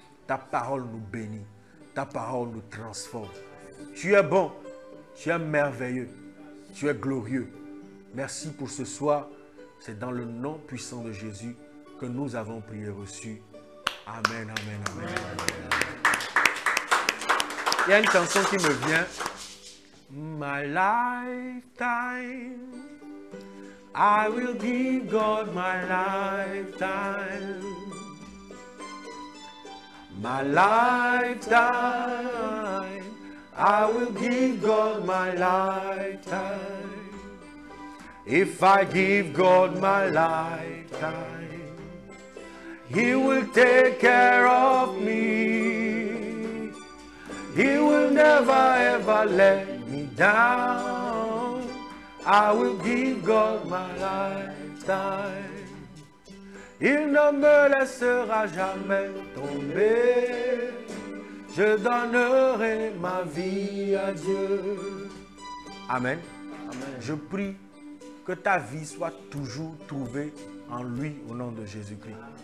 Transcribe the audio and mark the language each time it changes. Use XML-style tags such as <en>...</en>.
<fr>Ta parole nous bénit. Ta parole nous transforme. Tu es bon. Tu es merveilleux. Tu es glorieux. Merci pour ce soir. C'est dans le nom puissant de Jésus que nous avons prié et reçu. Amen, amen, amen. Il y a une chanson qui me vient.</fr> <en>My lifetime, I will give God my lifetime. My lifetime, I will give God my lifetime. If I give God my lifetime, He will take care of me. He will never ever let me down. I will give God my lifetime.</en> <fr>Il ne me laissera jamais tomber. Je donnerai ma vie à Dieu. Amen. Amen. Je prie que ta vie soit toujours trouvée en lui au nom de Jésus-Christ.</fr>